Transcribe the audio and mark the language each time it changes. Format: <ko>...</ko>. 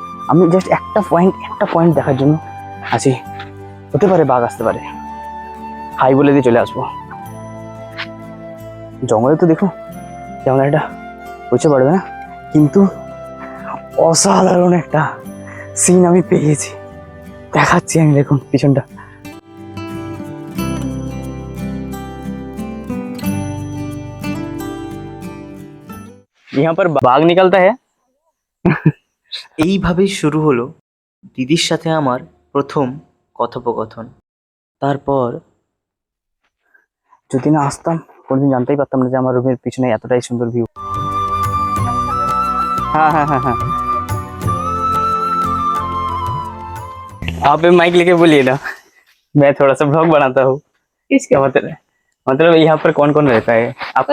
<bn>আমি জাস্ট একটা পয়েন্ট দেখার জন্য আছি। হতে পারে বাঘ আসতে পারে, হাই বলে দিয়ে চলে আসবো। জঙ্গলে তো দেখো কেমন একটা বুঝতে পারবে না, কিন্তু অসাধারণ একটা সিন আমি পেয়েছি, দেখাচ্ছি আমি। দেখুন পিছনটা,</bn> <hi>यहाँ पर बाघ निकलता है।</hi> <bn>এইভাবেই শুরু হলো দিদির সাথে আমার প্রথম কথোপকথন। তারপর যদি না আসতাম কোনোদিন জানতেই পারতাম না যে আমার রুমের পিছনে এতটাই সুন্দর ভিউ।</bn> <hi>हाँ हाँ हाँ हाँ, आप माइक लेके बोलिए ना, मैं थोड़ा सा ब्लॉग बनाता हूँ। किसका? मतलब यहाँ पर कौन कौन रहता है आपका?</hi>